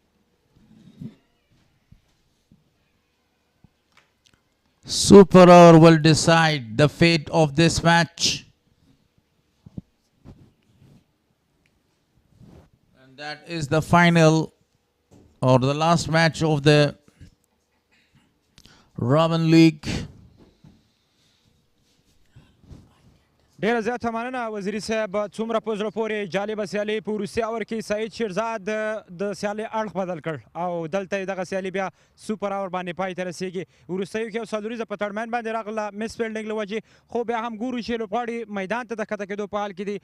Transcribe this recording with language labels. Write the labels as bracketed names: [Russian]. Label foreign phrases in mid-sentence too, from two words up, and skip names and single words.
[English] Super over will decide the fate of this match. And that is the final or the last match of the Robin League. [Pashto] ډیره زیاته مننه وزیري صاحب. څومره په زړه پورې جالبه سیالي په وروستي اور کې سعید شیرزاد د سیالۍ اړخ بدل کړ او دلته یې دغه سیالي بیا [English] super over [Pashto] باندې پای ته رسېږي. وروستیو کې یو څلوریزه په تړمین باندې راغله [English] mis fielding [Pashto] له وجې، خو بیا هم ګورو چې لوبغاړي میدان ته د ښکته کېدو په حال کې دي.